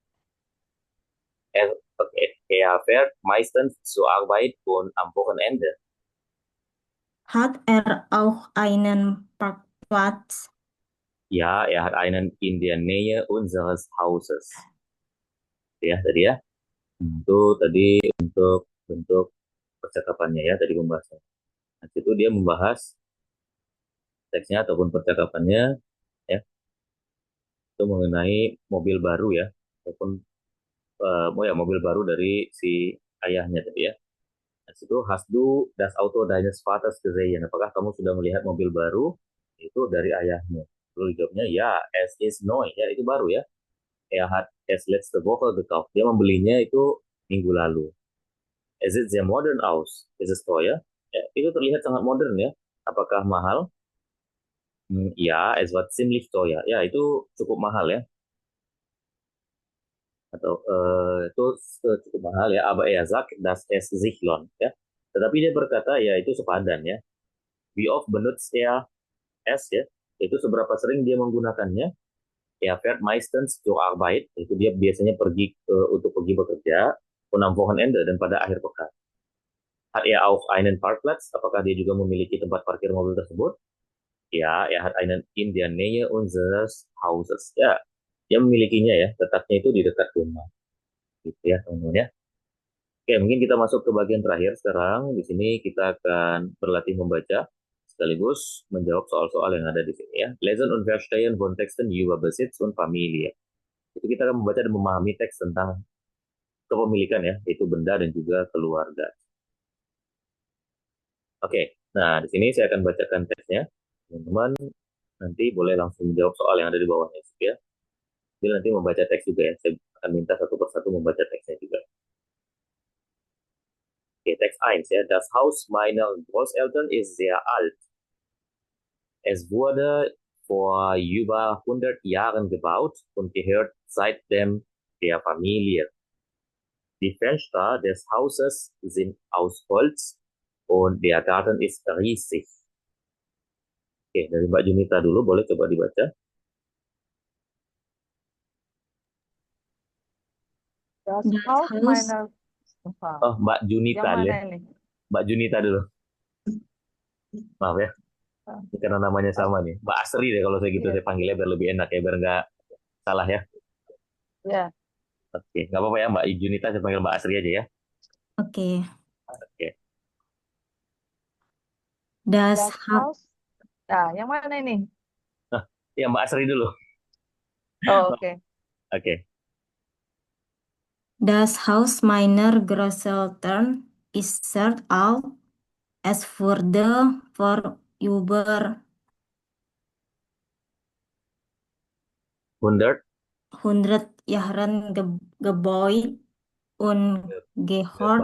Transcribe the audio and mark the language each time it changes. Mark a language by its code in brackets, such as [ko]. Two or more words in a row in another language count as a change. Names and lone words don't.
[de] Er fährt meistens zur Arbeit und am Wochenende. Hat er auch einen Parkplatz? Ja, er hat einen in der Nähe unseres Hauses. [id] Ya tadi ya. Itu tadi untuk bentuk percakapannya ya, tadi pembahasan. Nah, itu dia membahas teksnya ataupun percakapannya ya, itu mengenai mobil baru ya, ataupun mobil baru dari si ayahnya tadi ya. Nah, itu [de] hast du das Auto deines Vaters gesehen? [id] Apakah kamu sudah melihat mobil baru itu dari ayahmu? Lalu jawabnya ya, [de] es ist neu, [id] ya itu baru ya. [de] Er hat es letzte Woche gekauft. [id] Dia membelinya itu minggu lalu. [de] Es sieht sehr modern aus. Es ist teuer. [id] Ya, itu terlihat sangat modern ya. Apakah mahal? Ya, [de] es war ziemlich teuer. [id] Ya, itu cukup mahal ya. Atau itu cukup mahal ya. [de] Aber er sagt, dass es sich lohnt ya. [id] Tetapi dia berkata ya itu sepadan ya. [de] Wie oft benutzt er es ya? [id] Itu seberapa sering dia menggunakannya? [de] Er fährt meistens zur Arbeit. [id] Itu dia biasanya pergi untuk pergi bekerja. [de] Und am Wochenende [id] dan pada akhir pekan. [de] Hat er auch einen Parkplatz? [id] Apakah dia juga memiliki tempat parkir mobil tersebut? Ya, [de] er hat einen in der Nähe unseres Hauses. [id] Ya, dia memilikinya ya. Letaknya itu di dekat rumah. Gitu ya, teman-teman ya. Oke, mungkin kita masuk ke bagian terakhir sekarang. Di sini kita akan berlatih membaca sekaligus menjawab soal-soal yang ada di sini ya. [de] Lesen und verstehen von Texten über Besitz und Familie. [id] Itu kita akan membaca dan memahami teks tentang kepemilikan ya, yaitu benda dan juga keluarga. Oke, nah di sini saya akan bacakan teksnya. Teman-teman nanti boleh langsung menjawab soal yang ada di bawahnya ya. Jadi nanti membaca teks juga ya. Saya akan minta satu persatu membaca teksnya juga. Oke, teks 1 ya. [de] Das Haus meiner Großeltern ist sehr alt. Es wurde vor über 100 Jahren gebaut und gehört seitdem der Familie. Die Fenster des Hauses sind aus Holz und der Garten ist riesig. [id] Oke, dari Mbak Junita dulu, boleh coba dibaca. [de] Das Das Haus Haus, meiner [id] Oh, Mbak Junita yang dulu mana ya. ini? Mbak Junita dulu. Maaf ya, ini karena namanya sama nih. Mbak Asri deh kalau saya gitu, Iya. saya panggilnya biar lebih enak ya, biar nggak salah ya. Ya, Oke, nggak apa-apa ya Mbak Junita, saya panggil Mbak Asri aja ya. oke. Oke, [de] Das das Haus, Haus. [id] Nah, yang mana ini? nah, ya Mbak Asri dulu. Oh, oke. Oke, [de] das Haus meiner Großeltern ist sehr alt. Es wurde vor über 100 100 Jahren gebaut und gehört,